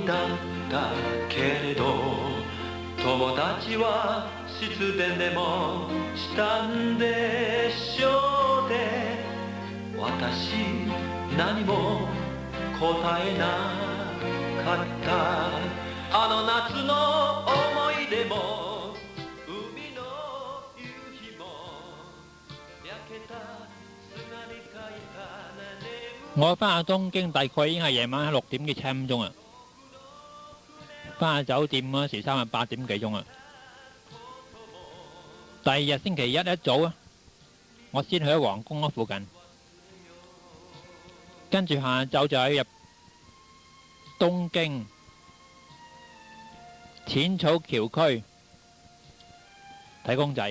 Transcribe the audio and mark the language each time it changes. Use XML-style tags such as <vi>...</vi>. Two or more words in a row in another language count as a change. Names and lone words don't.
<ja>だったけれど友達は失恋でもしたんでしょうね私何も答えなかったあの夏の思い出も海の夕日も焼けた砂に書いた</ja> <yue>我返去東京大概已經係夜晚6點幾7點鐘啊，返去酒店嗰時3日8點幾鐘啊。第二日星期一早啊，我先去咗皇宮嗰附近，跟住下晝就喺入東京淺草橋區睇公仔。</yue>